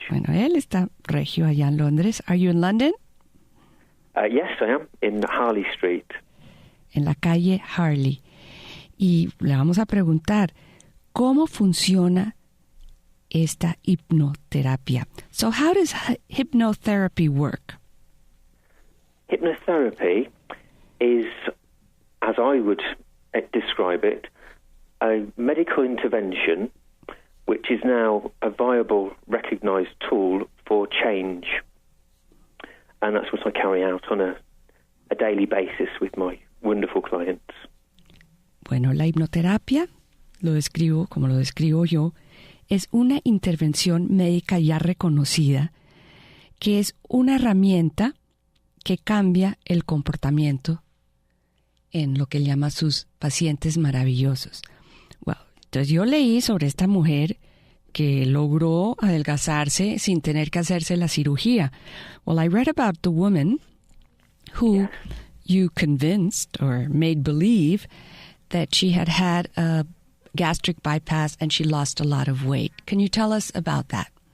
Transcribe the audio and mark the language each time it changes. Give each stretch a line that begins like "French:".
Spanish: Bueno, él está regio allá en Londres.
English: Are you in London? Yes, I am, in Harley Street.
Spanish: En la calle Harley. Y le vamos a preguntar, ¿cómo funciona esta hipnoterapia?
English: So how does hypnotherapy work? Hypnotherapy is, as I would describe it, a medical intervention which is now a viable, recognised tool for change. And that's what I carry out on a daily basis with my wonderful clients.
Spanish: Bueno, la hipnoterapia, lo describo como lo describo yo, es una intervención médica ya reconocida que es una herramienta que cambia el comportamiento en lo que él llama sus pacientes maravillosos. Well, entonces yo leí sobre esta mujer que logró adelgazarse sin tener que hacerse la cirugía.
English: Well, I read about the woman who you convinced or made believe that she had had a gastric bypass and she lost a lot of weight. Can you tell us about that?